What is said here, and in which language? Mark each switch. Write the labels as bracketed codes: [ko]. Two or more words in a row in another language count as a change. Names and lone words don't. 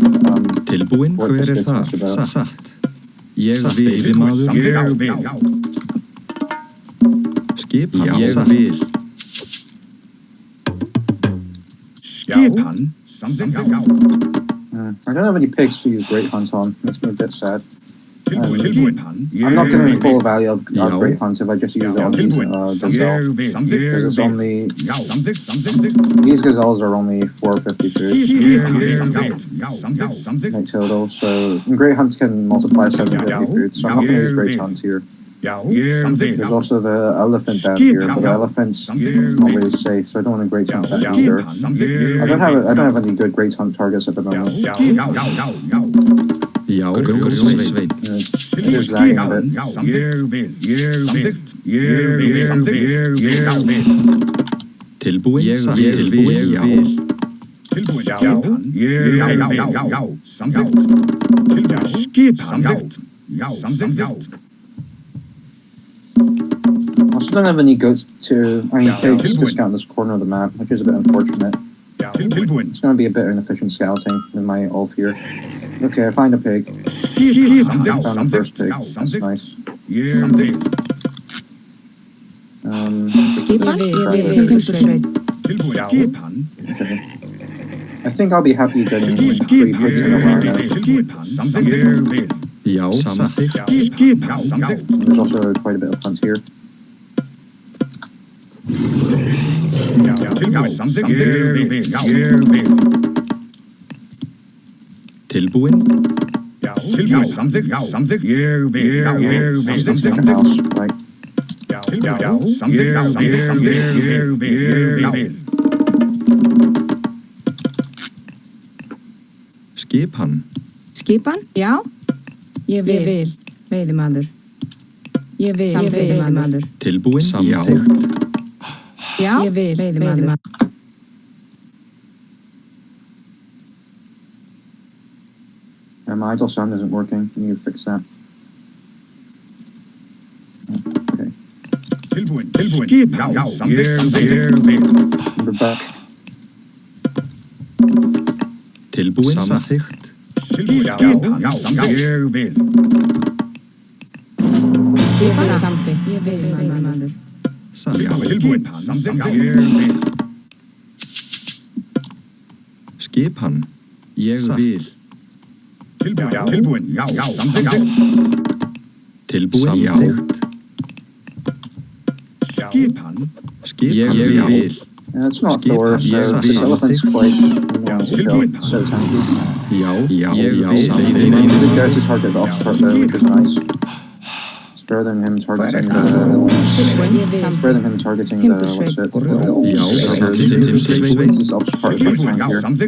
[is] Tilbúin, [en] what [is] hver [en] this [is] er það? [en] gets Mr. Boat. [is] Satt. Ég vil, maður. Ég vil. Skipan, ég vil. Skipan, [en] I don't have any pigs to use Great Hunt on. Makes me a bit sad. I'm not getting full value of Great Hunt if I just use it on these gazelles. Because it's only... These gazelles are only 450 food. Like total, so Great Hunt can multiply 750 food, so I'm not going to use Great Hunt here. There's also the elephant down here, but the elephant's not really safe, so I don't want a Great Hunt that either. I don't have any good Great Hunt targets at the moment. [is] Já, Sveit. [en] It's lagging a bit. [is] Tilbúin, tilbúin, já. Skipan, [en] I also don't have any goats to, pigs to scout this corner of the map, which is a bit unfortunate. It's going to be a bit inefficient scouting with my Ulf here. Okay, I find a pig. Found the first pig. That's nice. Okay. I think I'll be happy getting 3 pigs in a rhino. [is] Já, samþykkt. [en] There's also quite a bit of hunt here. [is] Tilbúin. [en] Make a house, right? [is] Skipan. Skipan? Já. Ég vil. Veiðimaður. Ég vil. Veiðimaður. Tilbúin. Samþykkt. Já. Ég vil. Veiðimaður. [en] Yeah, my idle sound isn't working. You need to fix that. Okay. [is] Skipan. [en] We're back. [is] Tilbúin. Samþykkt. Skipan samþykkt. Ég vil. Veiðimaður. Skipan. Ég vil. Tilbúin. Tilbúin. Samþykkt. Ég vil. [en] Yeah, it's not the [is] Skip, [en] worst. yes, This yes. elephant's quite so tanky. [is] Já. [en] The guy to target the ox cart there, which is nice. It's better than him targeting the... It's better than him targeting the... What's it? This ox cart is much tankier.